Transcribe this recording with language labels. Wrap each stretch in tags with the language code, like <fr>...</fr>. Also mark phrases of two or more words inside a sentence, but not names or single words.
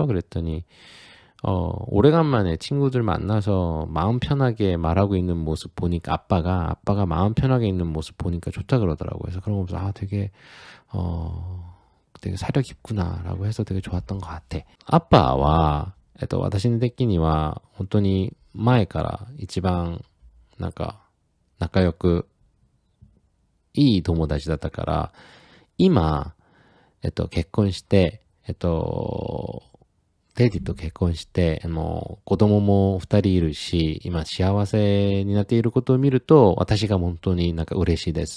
<ko>그랬더니 오래간만에 친구들 만나서 마음 편하게 말하고 있는 모습 보니까 아빠가 마음 편하게 있는 모습 보니까 좋다 그러더라고요. 그래서 그런 거 보면서 되게 되게 사려 깊구나라고 해서 되게 좋았던 것 같아.</ko> <ja>아빠와 私的には本当に前から一番なんか仲良くいい友達だったから今結婚してデディと結婚して子供も2人いるし今幸せになっていることを見ると私が本当になんか嬉しいです。</ja>